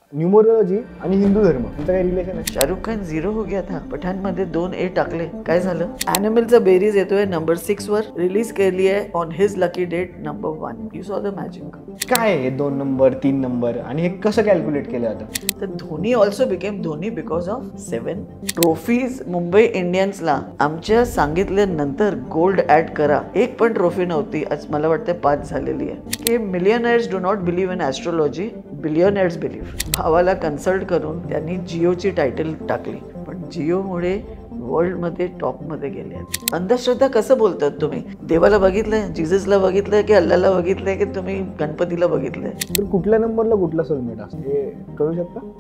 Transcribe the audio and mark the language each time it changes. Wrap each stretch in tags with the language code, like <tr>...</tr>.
<mr>Numerology आणि हिंदू धर्म यांचं काही रिलेशन आहे?</mr> <hi>शाहरुख खान 0 हो गया था.</hi> <mr>पठाण मध्ये 2 A टाकले, काय झालं? ॲनिमलचा बेरीज येतोय नंबर 6 वर, रिलीज केली आहे</mr> <en>On his lucky date number 1. You saw the magic.</en> <mr>काय आहे 2 नंबर 3 नंबर आणि हे कसं कॅल्क्युलेट केलं जातं?</mr> <en>तर Dhoni also became Dhoni because of 7 trophies.</en> <mr>Mumbai इंडियन्सला आमच्या सांगितल्यानंतर गोल्ड ऍड करा, एक पण ट्रॉफी नव्हती. आज मला वाटतं 5 झालेली आहे.</mr> <en>की millionaires do not believe in astrology, billionaires believe.</en> <mr>भावाला कन्सल्ट करून त्यांनी जिओची टायटल टाकली, पण जिओमुळे वर्ल्डमध्ये टॉपमध्ये गेले आहेत. अंधश्रद्धा कसं बोलतात तुम्ही? देवाला बघितलंय, जिजसला बघितलंय की अल्लाला बघितलंय की तुम्ही गणपतीला बघितलंय? तर कुठल्या नंबरला कुठला सोलमेट असतो हे कळू शकता?</mr>